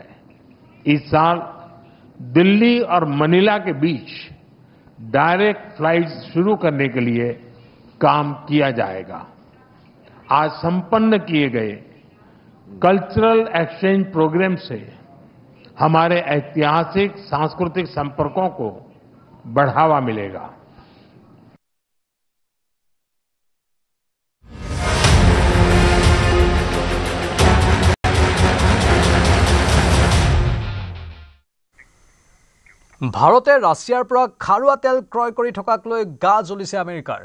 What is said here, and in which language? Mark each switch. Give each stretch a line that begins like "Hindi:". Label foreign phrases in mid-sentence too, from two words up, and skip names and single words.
Hindi: इस साल दिल्ली और मनीला के बीच डायरेक्ट फ्लाइट शुरू करने के लिए काम किया जाएगा। आज संपन्न किए गए कल्चरल एक्सचेंज प्रोग्राम से हमारे ऐतिहासिक सांस्कृतिक संपर्कों को बढ़ावा मिलेगा।
Assamese: ভাৰতে ৰাছিয়াৰ পৰা খাৰুৱা তেল ক্ৰয় কৰি থকাক লৈ গা জ্বলিছে আমেৰিকাৰ।